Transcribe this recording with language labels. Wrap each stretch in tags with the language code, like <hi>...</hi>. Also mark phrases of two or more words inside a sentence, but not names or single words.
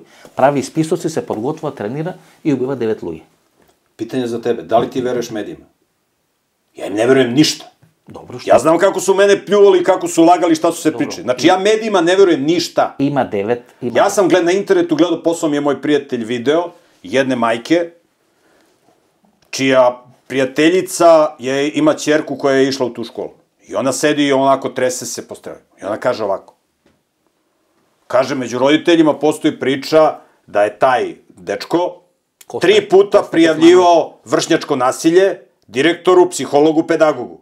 <mk>Прави списоци, се подготвува, тренира и убива 9 луѓе.</mk> <sr>Питање за тебе,</sr> <mk>дали ти веруеш медијима?</mk> <sr>Ја им не веруjem ништа.</sr> <mk>Добро, што?</mk> <sr>Ја знам како су мене пљували, како су лагали, шта су се причали. Значи, ја медијима не веруjem ништа.</sr> <mk>Има 9.</mk> <sr>Ја сам на интернету гледал, послал ми е мој пријателј видео, jedne majke, čija prijateljica ima ćerku koja je išla u tu školu. I ona sedi i onako trese se po strani. I ona kaže ovako. Kaže, među roditeljima postoji priča da je taj dečko 3 puta prijavljivao vršnjačko nasilje direktoru, psihologu, pedagogu.</sr>